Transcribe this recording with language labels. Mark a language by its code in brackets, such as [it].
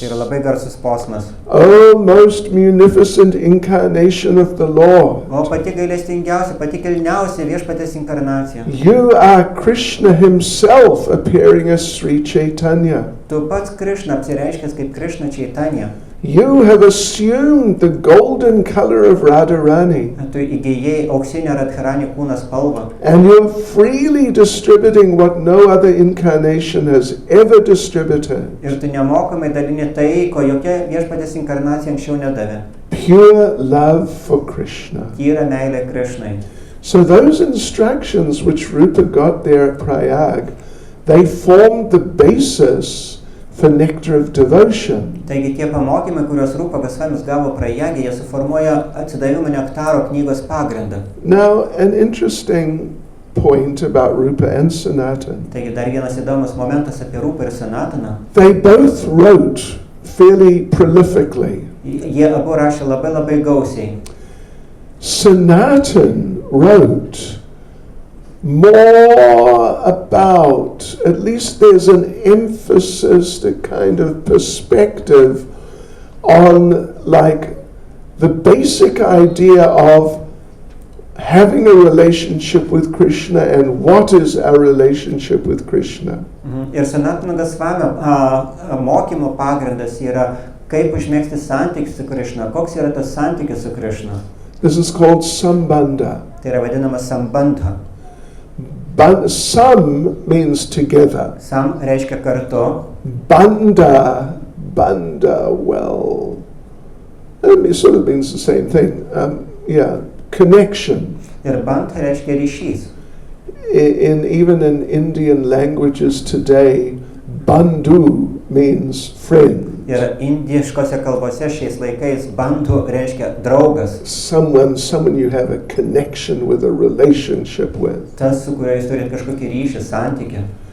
[lt] Tai yra labai garsus posmas. [en] O most munificent incarnation of the Lord. [lt] O pati gailestingiausia, pati kilniausia Viešpatės inkarnacija. [en] You are Krishna himself appearing as Sri Chaitanya. [lt] Tu pats Krishna apsireiškęs kaip Krishna Chaitanya. [en] You have assumed the golden color of Radharani. [lt] Tu įgijai auksinę Radharani kūno spalvą. [en] And you're freely distributing what no other incarnation has ever distributed. [lt] Ir tu nemokamai dalini tai, ko jokia Viešpatės inkarnacija anksčiau nedavė. [en] Pure love for Krishna. [lt] Tyra meilė Krishnai. [en] So those instructions which Rupa got there at Prayag, they formed the basis for nectar of devotion. [lt] Taigi tie pamokymai, kuriuos Rupa Gosvamis gavo Prayage, jie suformuoja atsidavimo nektaro knygos pagrindą. [en] Now, an interesting point about Rupa and Sanatan. [lt] Taigi dar vienas įdomus momentas apie Rupą ir Sanataną. [en] They both wrote fairly prolifically. [lt] Jie abu rašė labai gausiai. [en] Sanatan wrote more about, at least there's an emphasis, a kind of perspective on like the basic idea of having a relationship with Krishna and what is our relationship with Krishna. [lt] Ir Sanatana Gosvamio mokymo pagrindas yra kaip užmegzti santykį su Krishna, koks yra tas santykis su Krishna. [en] This is called sambandha. [lt] Tai yra vadinama sambandha. [en] Sam means together. [lt] Sam reiškia kartu. [en] Bandha, well, it sort of means the same thing. Connection. [lt] Ir bandha reiškia ryšys. [en] Even in Indian languages today, bandhu means friend. [lt] Ir indiškose kalbose šiais laikais bandhu reiškia draugas. [en] Someone you have a connection with, a relationship with. [lt] Tas, su kuriuo jūs turite kažkokį ryšį, santykį.